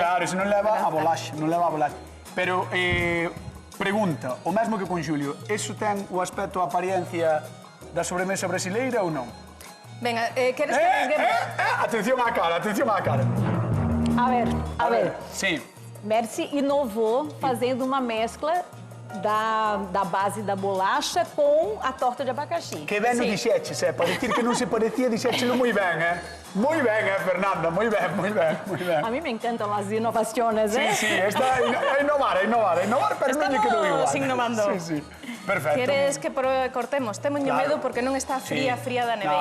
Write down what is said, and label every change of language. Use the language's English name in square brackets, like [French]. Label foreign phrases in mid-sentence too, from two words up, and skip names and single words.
[Galician] claro, ese non leva a bolaxe, non leva a bolaxe. Pero, pregunta, o mesmo que con Xulio, eso ten o aspecto, a apariencia da sobremesa brasileira ou non? Venga, queres que venguemos? Atención á cara, atención á cara. A ver. Sí. [Portuguese] Merci inovou fazendo uma mescla da base da bolacha com a torta de abacaxi. [Galician] Que ben o Sí. dixeches, para dicir que non se parecía, dixéchelo moi ben, Moi ben, Fernanda, moi ben. [Spanish] A mí me encantan las inovaciones, [Galician] Sí, ¿eh? sí, está a innovar, pero non lle quedou igual. Estamos innovando. Sí. Perfecto. Queres que cortemos? Temoño Claro. medo porque non está fría da neveira.